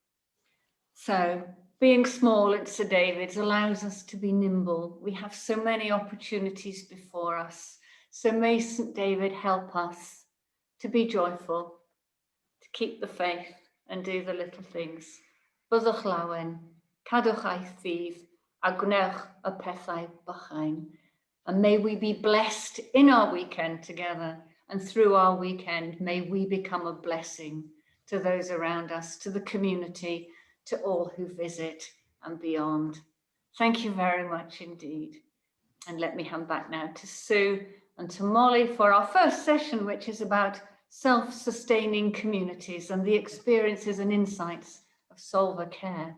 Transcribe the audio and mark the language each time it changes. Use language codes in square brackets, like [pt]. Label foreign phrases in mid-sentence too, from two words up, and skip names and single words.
[en] So being small at Sir David's allows us to be nimble. We have so many opportunities before us. So may St. David help us to be joyful, to keep the faith and do the little things. [cy] Byddwch lawen, cadwch eich ddydd, a gwnewch y pethau bychain. [en] And may we be blessed in our weekend together, and through our weekend, may we become a blessing to those around us, to the community, to all who visit and beyond. Thank you very much indeed. And let me hand back now to Sue and to Mollie for our first session, which is about self-sustaining communities and the experiences and insights of Solva Care.